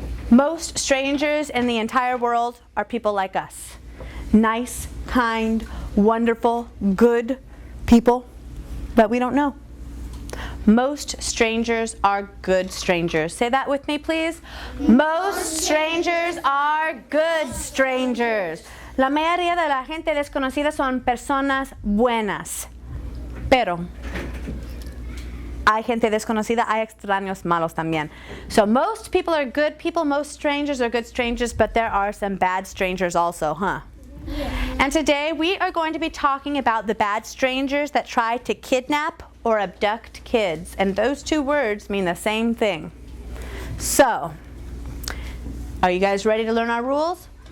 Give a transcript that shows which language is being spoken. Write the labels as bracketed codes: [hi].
[en] Most strangers in the entire world are people like us. Nice, kind, wonderful, good people that we don't know. Most strangers are good strangers. Say that with me, please. Most strangers are good strangers. [es] La mayoría de la gente desconocida son personas buenas. Pero hay gente desconocida, hay extraños malos también. [en] So most people are good people, most strangers are good strangers, but there are some bad strangers also, huh? Yeah. And today we are going to be talking about the bad strangers that try to kidnap or abduct kids. And those 2 words mean the same thing. So, are you guys ready to learn our rules?